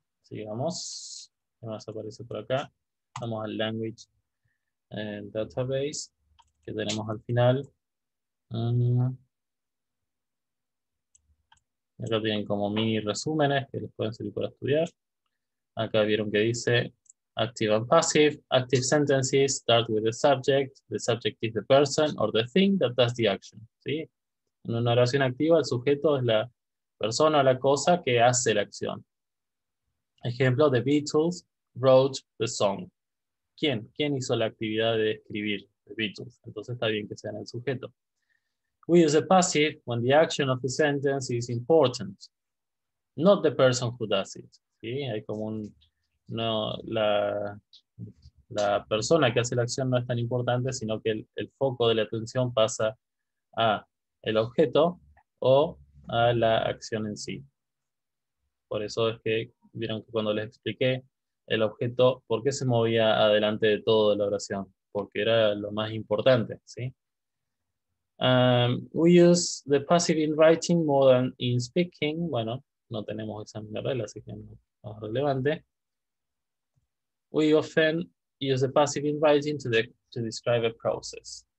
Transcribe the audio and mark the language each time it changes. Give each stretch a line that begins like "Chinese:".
Spanish: Sigamos. ¿Qué más aparece por acá? Vamos al language database que tenemos al final. Acá tienen como mini resúmenes que les pueden servir para estudiar. Acá vieron que dice
English: active and passive. Active sentences start with the subject. The subject is the person or the thing that does the action.
Spanish: ¿Sí? En una oración activa, el sujeto es la persona o la cosa que hace la acción. Ejemplo,
English: the Beatles wrote the song.
Spanish: ¿Quién? ¿Quién hizo la actividad de escribir? The Beatles. Entonces está bien que sea en el sujeto.
English: We use a passive when the action of the sentence is important, not the person who does it.
Spanish: ¿Sí? Hay como un... No, la persona que hace la acción no es tan importante, sino que el foco de la atención pasa a el objeto o a la acción en sí. Por eso es que vieron que cuando les expliqué el objeto, ¿por qué se movía adelante de todo de la oración? Porque era lo más importante, ¿sí?
English: We use the passive in writing more than in speaking.
Spanish: Bueno, no tenemos examen de regla, así que no es relevante.
English: We often use the passive in writing to describe a process.